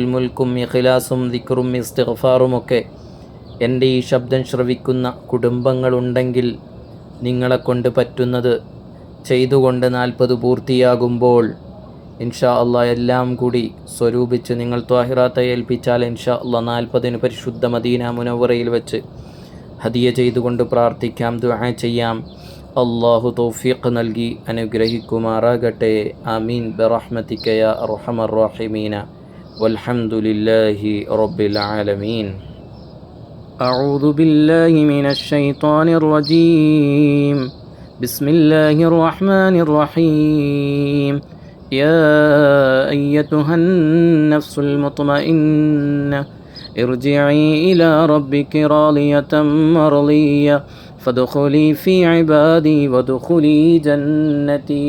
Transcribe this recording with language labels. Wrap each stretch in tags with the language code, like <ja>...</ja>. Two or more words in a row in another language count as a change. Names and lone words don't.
<ml>മുൽക്കും ഇഖ്ലാസും ദിക്റും ഇസ്തിഗ്ഫാറുമൊക്കെ എൻ്റെ ഈ ശബ്ദം ശ്രവിക്കുന്ന കുടുംബങ്ങളുണ്ടെങ്കിൽ നിങ്ങളെക്കൊണ്ട് പറ്റുന്നത് ചെയ്തുകൊണ്ട് 40 പൂർത്തിയാകുമ്പോൾ</ml> <ar>إن شاء الله</ar> <ml>എല്ലാം കൂടി സ്വരൂപിച്ച് നിങ്ങൾ ത്വാഹിറാത്തെ ഏൽപ്പിച്ചാൽ</ml> <ar>إن شاء الله</ar> <ml>40 പരിശുദ്ധ മദീന മുനവ്വറയിൽ വെച്ച് ഹദിയ ചെയ്തുകൊണ്ട് പ്രാർത്ഥിക്കാം, ദുആ ചെയ്യാം. അള്ളാഹു തൗഫീഖ് നൽകി അനുഗ്രഹിക്കുമാറാകട്ടെ.</ml> <ar>آمين برحمتك يا أرحم الراحمين والحمد لله رب العالمين. أعوذ بالله من الشيطان الرجيم. بسم الله الرحمن الرحيم. يا أيتها النفس المطمئنة ارجعي إلى ربك راضية مرضية فادخلي في عبادي وادخلي جنتي.</ar>